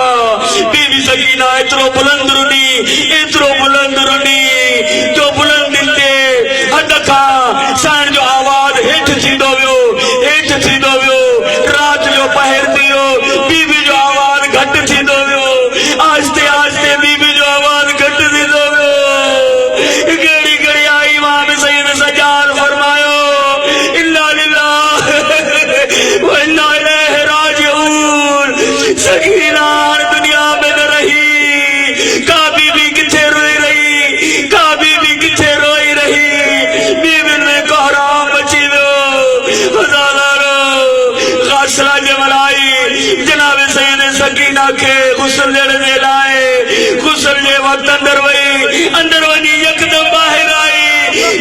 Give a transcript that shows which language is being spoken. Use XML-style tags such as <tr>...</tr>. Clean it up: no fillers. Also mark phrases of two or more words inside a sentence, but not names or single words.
<sd>बीबी सकीना एतिरो बुलंद रुनी, एतिरो बुलंद रुनी जो बुलंदियुनि ते हद खां साईं जो आवाज़ हेठि थींदो वियो, हेठि थींदो वियो। राति जो पहर थी वियो, बीबी जो आवाज़ घटि थींदो वियो। आहिस्ते आहिस्ते बीबी जो आवाज़ घटि थींदो वियो। कहिड़ी घड़ी आई इमाम सैयद सज्जाद फरमायो</sd> <ar>إنا لله وإنا إليه راجعون.</ar> <sd>सकीना दुनिया में न रही, का बीबी किथे रोई रही, का बीबी किथे रोई रही। बीबियुनि में कोहराम अची वियो। हज़ारो गासला जमल आई जनाब सैयद सकीना खे गुस्ल ॾियण जे लाइ। गुस्ल जे वक़्तु अंदर वई, अंदर वञी यकदम ॿाहिरि आई।</sd>